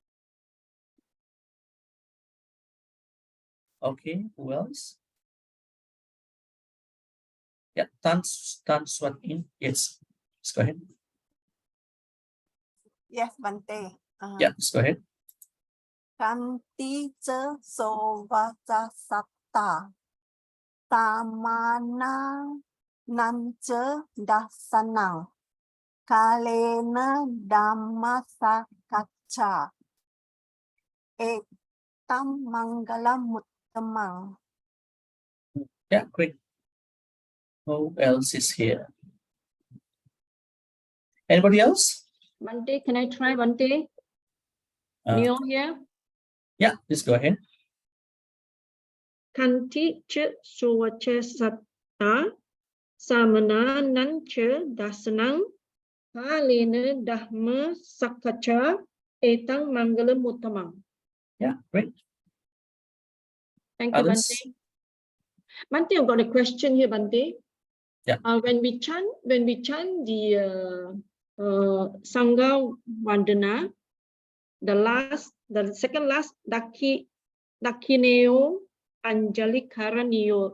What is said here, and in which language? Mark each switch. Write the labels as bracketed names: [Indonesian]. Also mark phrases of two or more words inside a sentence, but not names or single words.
[English] Okay, who else? Yeah, what in? Yes. Let's go ahead. Yes, Bhante. Yeah, let's go ahead. [Pali] Kanti cha sova sata samana nancha dasanang kalena dhamma sakacha etam mangalam uttamang. [English] Yeah, great. Who else is here? Anybody else? Bhante, can I try Bhante? Neo here? Yeah, please go ahead. [Pali] Kanti cha suvacha satta samana nancha dasanang kalena dhamma sakacha etang mangalam uttamam. [English] Yeah, great. Thank you, Bhante. Bhante, I've got a question here, Bhante. Yeah. When we chant the Sangha Vandana, the second last [Pali] Dakineo Anjali Karanio.